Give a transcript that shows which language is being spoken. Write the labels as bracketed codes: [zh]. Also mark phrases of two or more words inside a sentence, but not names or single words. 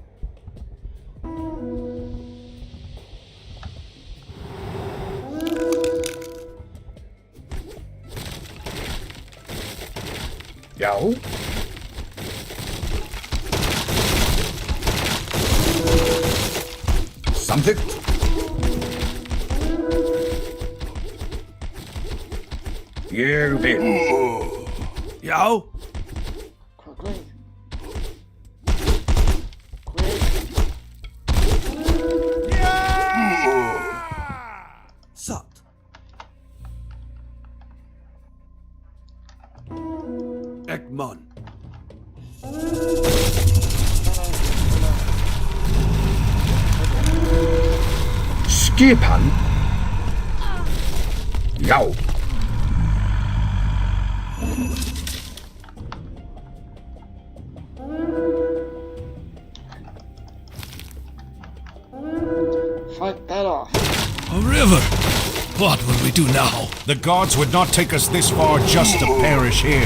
[is] Já. Samþykkt. Ég vil. Já. [en] Quickly. Quick. Sup? [is] Ekman. Skipan. Já. [en] Fight that off. A river. What will we do now? The gods would not take us this far just to perish here.